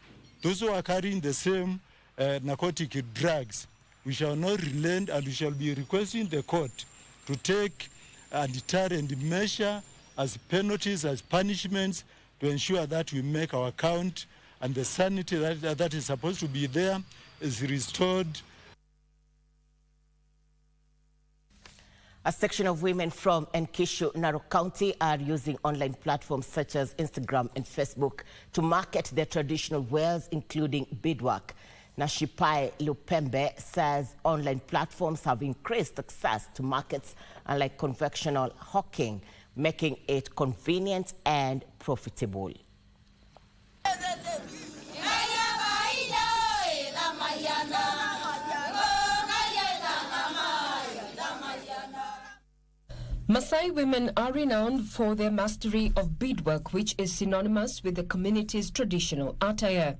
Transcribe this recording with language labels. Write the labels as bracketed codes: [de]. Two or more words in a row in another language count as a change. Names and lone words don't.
[en] Those who are carrying the same narcotic drugs, we shall not relent, and we shall be requesting the court to take a deterrent measure as penalties, as punishments, to ensure that we make our count and the sanity that is supposed to be there is restored. A section of women from Kericho, Narok County, are using online platforms such as Instagram and Facebook to market their traditional wares, including beadwork. Nashipai Lupembe says online platforms have increased access to markets, unlike conventional hawking, making it convenient and profitable. Maasai women are renowned for their mastery of beadwork, which is synonymous with the community's traditional attire.